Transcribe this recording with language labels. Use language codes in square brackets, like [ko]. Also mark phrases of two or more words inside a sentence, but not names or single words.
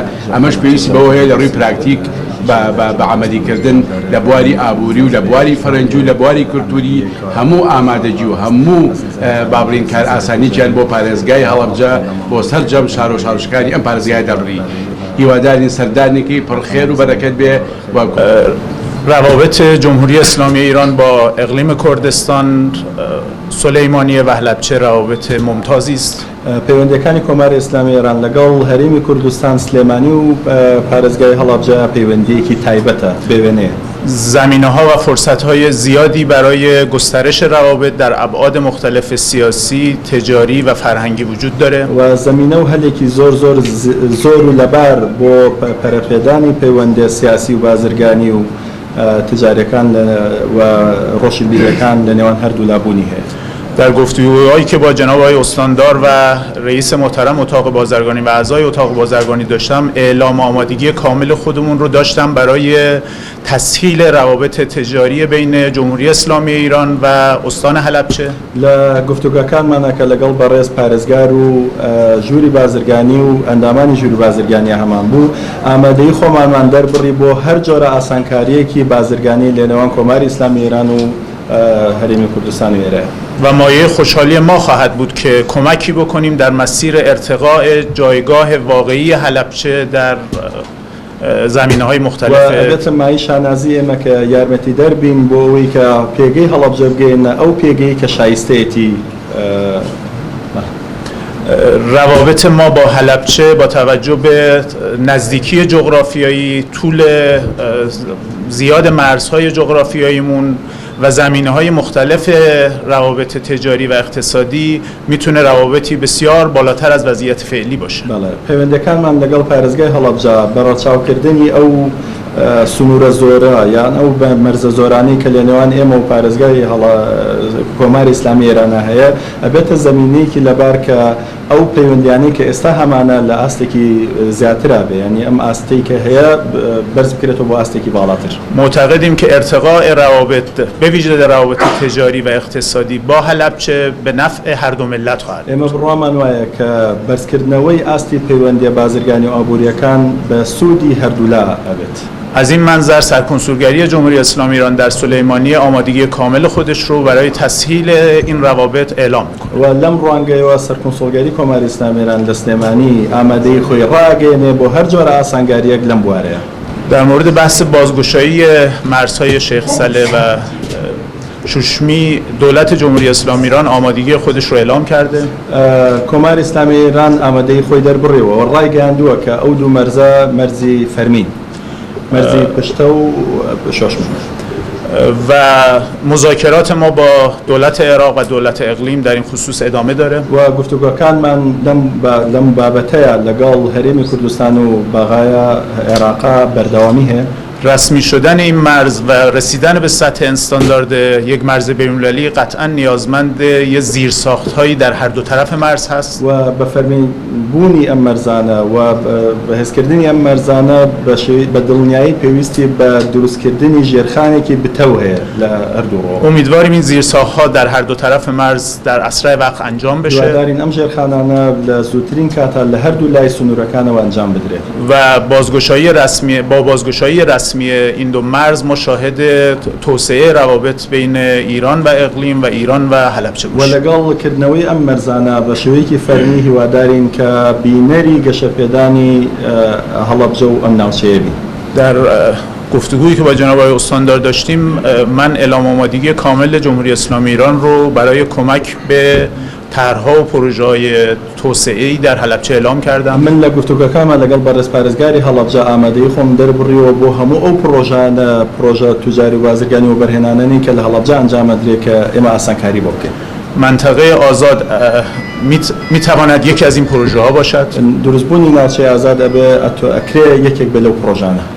[ckb] ئەمەش پێویستی بەوە هەیە لە ڕووی پراکتیک بە عملیکردن لە بواری ئابووری و لە بواری فەرەنجی و لە بواری کولتوری هەموو ئامادەجی و هەموو بابرین کار ئاسانییان بۆ پارێزگای هەڵەبجە بۆ سەرجەم شار و شارشکانی ئەم پارێزگای دەبڕی. هیوادارین سەردانێکی پڕخێر و بەرەکەت بێ. [fa] روابط جمهوری اسلامی ایران با اقلیم کردستان، سلیمانیه و حلبچه روابط ممتازی است. [ckb] پەیوەندیەکانی کۆماری ئیسلامی ئێران لەگەڵ هەرێمی کوردستان سلێمانی و پارێزگای هەڵەبجە پەیوەندیەکی تایبەتە بێوێنەیە. [fa] زمینه‌ها و فرصت‌های زیادی برای گسترش روابط در ابعاد مختلف سیاسی، تجاری و فرهنگی وجود داره [ckb] و زمینه و هەلێکی زۆر و لەبار بۆ پەرەپێدانی پەیوەندی سیاسی و بازرگانی و تجاریەکان و ڕۆشی بیرەکان لە نێوان هەردوو لابوونی هەیە. [fa] در گفتگوهایی که با جناب آقای استاندار و رئیس محترم اتاق بازرگانی و اعضای اتاق بازرگانی داشتم، اعلام آمادگی کامل خودمون رو داشتم برای تسهیل روابط تجاری بین جمهوری اسلامی ایران و استان حلبچه. [ckb] لە گفتوگاکانمانە کە لەگەڵ بەڕێز پارێزگار و ژووری بازرگانی و ئەندامانی ژووری بازرگانی هەمان بوو، ئامادەی خۆمانمان دەربڕی بۆ هەر جۆرە ئاسانکاریەکی بازرگانی لە نێوان کۆماری ئیسلامی ایران و هەرێمی کوردستان و ایران. [fa] و مایه خوشحالی ما خواهد بود که کمکی بکنیم در مسیر ارتقاء جایگاه واقعی حلبچه در زمینه‌های مختلف. [ckb] و البته مای شانازی ئێمە کە یارمەتی دەربین بۆ ئەوەی کە پێگەی هەڵەبجە بگەینە ئەو پێگەی کە شایستەیەتی. [fa] روابط ما با حلبچه با توجه به نزدیکی جغرافیایی، طول زیاد مرزهای جغرافیاییمون و زمینه‌های مختلف روابط تجاری و اقتصادی میتونه روابطی بسیار بالاتر از وضعیت فعلی باشه. بله، [ckb] پەیوەندیەکانمان لەگەڵ پارێزگای هەڵەبجە بەڕەچاوکردنی ئەو سنوورە زۆرە یان ئەو مەرزە زۆرانەی کە لە نێوان ئێمە و پارێزگای کۆماری ئیسلامی ئێرانە هەیە ئەبێتە زەمینەیەکی لەبار کە ئەو پەیوەندیانەی کە ئێستا هەمانە لە ئاستێکی زیاترا بێ، یعنی ئەم ئاستەی کە هەیە بەرز بکرێتەوە بۆ ئاستێکی باڵاتر. [fa] معتقدیم که ارتقاء روابط به ویژه در روابط تجاری و اقتصادی با حلبچه به نفع هر دو ملت خواهد. [ckb] ئێمە بڕوامان وایە کە بەرزکردنەوەی ئاستی پەیوەندیە بازرگانی و ئابوووریەکان بە سوودی هەردوولا ئەبێت. [fa] از این منظر سرکنسولگری جمهوری اسلامی ایران در سلیمانی آمادگی کامل خودش رو برای تسهیل این روابط اعلام می‌کنه. [ckb] و لەم ڕوانگەیەوە سەرکنسۆلگەری کۆماری ئیسلامی ئێران لە سلێمانی ئامادەی خۆی ڕاگەیەنێ بۆ هەر جۆرە ئاسانگاریەک لەم بوارەیە. [fa] در مورد بحث بازگشایی مرزهای شیخ سله و شوشمی، دولت جمهوری اسلامی ایران آمادگی خودش رو اعلام کرده. [ckb] کۆماری ئیسلامی ئێران ئامادەی خۆی دەربڕێەوە و ڕایگەیاندووە کە ئەو دوو مەرزە مەرزی فەرمین، مەرزی پشتە و شۆشم. [fa] و مذاکرات ما با دولت عراق و دولت اقلیم در این خصوص ادامه داره. [ckb] و گفتگوکانمان لەم بابەتەیە لەگەڵ هەرێمی کوردستان و بەغایە عێراقا بەردەوامی هەیە. [fa] رسمی شدن این مرز و رسیدن به سطح استاندارد یک مرز بین‌المللی قطعا نیازمند یه زیرساخت‌هایی در هر دو طرف مرز هست. [ckb] و بە فەرمی بوونی ئەم مەرزانە و بەهێزکردنی ئەم مەرزانە بە دڵنیایی پێویستی بە دروستکردنی ژێرخانێکی بتەو هەیە لە هەردوو ڕۆ. [fa] امیدواریم این زیرساخت‌ها در هر دو طرف مرز در اسرع وقت انجام بشه. [ckb] دوادارین ئەم ژێرخانانە لە زووترین کاتا لە هەردوو لای سنوورەکانەوە ئەنجام بدرێت. [fa] و بازگشایی رسمی این دو مرز ما شاهد توسعه روابط بین ایران و اقلیم و ایران و حلبچه [ckb] و لەگەڵکردنەوەی ئەم مەرزانە بە شێوەیەکی فەرمی هیوادارین کە بینەری گەشەپێدانی هەڵەبجە و ئەم ناوچەیە بین. [fa] در گفتگویی که با جناب آقای استاندار داشتیم، من اعلام آمادگی کامل جمهوری اسلامی ایران رو برای کمک به طرح‌ها و پروژه‌های توسعه‌ای در حلبچه اعلام کردم. [ckb] من لە گفتوگەکانمە لەگەڵ بەڕێز پارێزگاری هەڵەبجە ئامادەی خۆم دەربڕیەوە بۆ هەموو ئەو پرۆژە توجاری و بازرگانی و بەرهێنانەی کە لە هەڵەبجە ئەنجامەدرێ کە ئێمە ئاسانکاری بۆ بکەین. [fa] منطقه آزاد میتواند یکی از این پروژه ها باشد. [ckb] دروستبوونی ناوچەی ئازاد ئەبێ ئەکرێ یەکێک بێ لەو پرۆژانە.